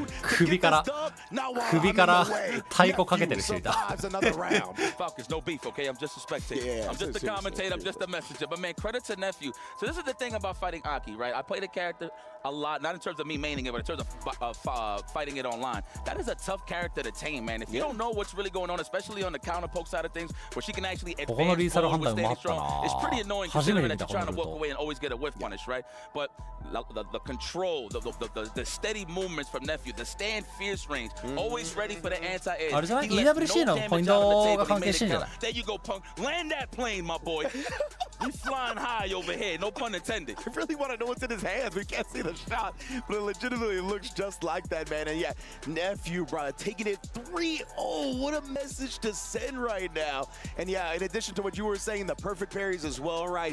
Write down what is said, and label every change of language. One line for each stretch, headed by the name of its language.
Japanese: 首から太鼓かけてる人いた。
English: Falcons, no beef, okay? I'm just a spectator. I'm just a commentator. I'm just a messenger. But man, credit to Nephew. So this is the thing about fighting Aki, right? I play the character a lot, not in terms of me maining it, but in terms of fighting it online. That is a tough character to tame, man. If you don't know what's really going on, especially on the counter poke side of things, where she can actually advance forward with standing strong, it's pretty annoying considering that you're trying to walk away and always get a whiff punish, right? But the control, the steady movements from Nephew, the stand fierce range, always ready for the anti-air.
Japanese: あれじゃない EWC のポイントが関係してんじゃない
English: There you go, punk. Land that plane, my boy. He's flying high over here, no pun intended. I really want to know what's in his hands. We can't see the shot, but it legitimately looks just like that, man. And yeah, Nephew, bro, taking it 3-0. What a message to send right now. And yeah, in addition to what you were saying, the perfect parries as well, right?